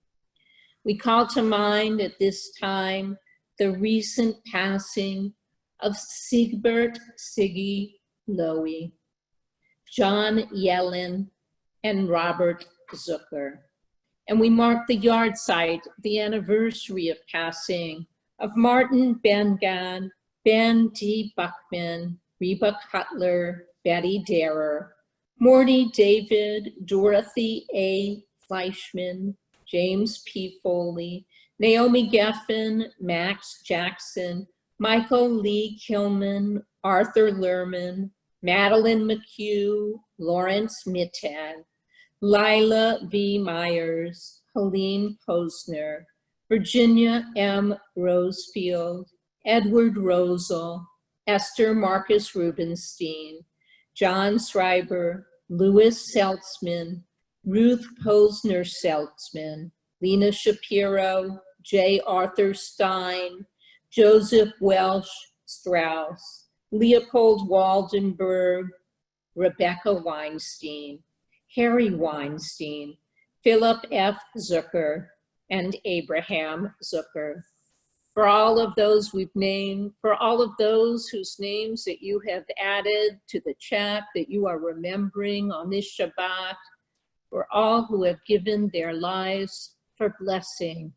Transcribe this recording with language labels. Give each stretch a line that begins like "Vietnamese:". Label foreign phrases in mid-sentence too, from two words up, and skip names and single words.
English: We call to mind at this time the recent passing of Siegbert Siggy Lowy, John Yellen, and Robert Zucker. And we mark the yard site, the anniversary of passing of Martin Ben-Gad, Ben D. Buckman, Reba Cutler, Betty Darer, Morty David, Dorothy A. Fleischman, James P. Foley, Naomi Geffen, Max Jackson, Michael Lee Kilman, Arthur Lerman, Madeline McHugh, Lawrence Mittag, Lila V. Myers, Helene Posner, Virginia M. Rosefield, Edward Rosel, Esther Marcus Rubenstein, John Schreiber, Louis Seltzman, Ruth Posner Seltzman, Lena Shapiro, J. Arthur Stein, Joseph Welsh Strauss, Leopold Waldenberg, Rebecca Weinstein, Harry Weinstein, Philip F. Zucker, and Abraham Zucker. For all of those we've named, for all of those whose names that you have added to the chat that you are remembering on this Shabbat, for all who have given their lives for blessing.